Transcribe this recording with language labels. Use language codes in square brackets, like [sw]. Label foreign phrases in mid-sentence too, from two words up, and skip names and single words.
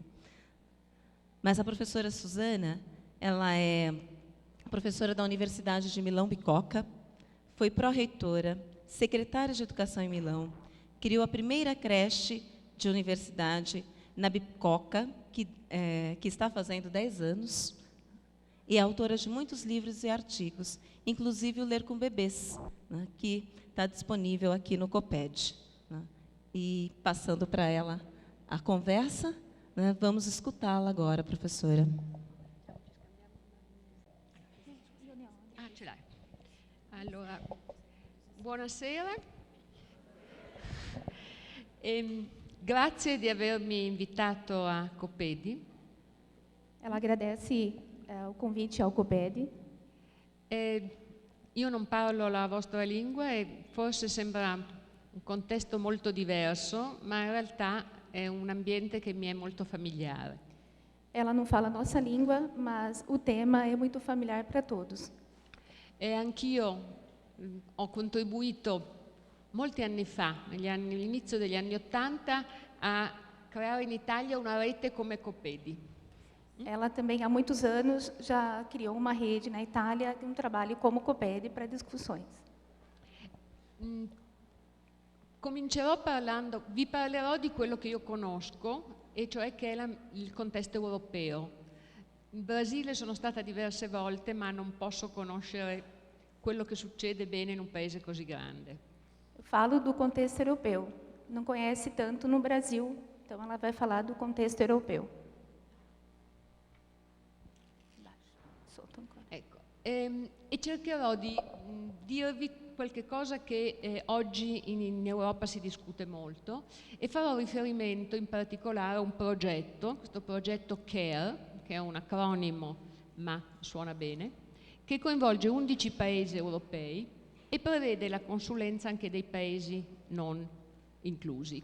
[pt] Mas a professora Suzana, ela é professora da Universidade de Milão Bicocca, foi pró-reitora, secretária de Educação em Milão, criou a primeira creche de universidade na Bicocca, que está fazendo 10 anos, e é autora de muitos livros e artigos, inclusive o Ler com Bebês, né, que está disponível aqui no COPED. Né. E passando para ela a conversa, né, vamos escutá-la agora, professora. [it] Ah, ce l'hai. Allora, buonasera. Grazie di avermi invitato a Copedi. [pt] Ela agradece o convite ao COPED. [it] Io non parlo la vostra lingua e forse sembra un contesto molto diverso, ma in realtà è un ambiente che mi è molto familiare. [pt] Ela não fala a nossa língua, mas o tema é muito familiar para todos. [it] E anch'io ho contribuito molti anni fa, all'inizio degli anni '80, a creare in Italia una rete come Copedi. [pt] Ela também, há muitos anos, já criou uma rede na Itália, um trabalho como COPED para discussões. [it] Vi parlerò di quello che io conosco, e cioè che è il contesto europeo. In Brasile sono stata diverse volte, ma non posso conoscere quello che succede bene in un paese così grande. [pt] Eu falo do contexto europeu. Não conhece tanto no Brasil, então ela vai falar do contexto europeu. [it] Ecco, e cercherò di dirvi qualche cosa che oggi in Europa si discute molto, e farò riferimento in particolare a un progetto, questo progetto CARE, che è un acronimo ma suona bene, che coinvolge 11 paesi europei e prevede la consulenza anche dei paesi non inclusi.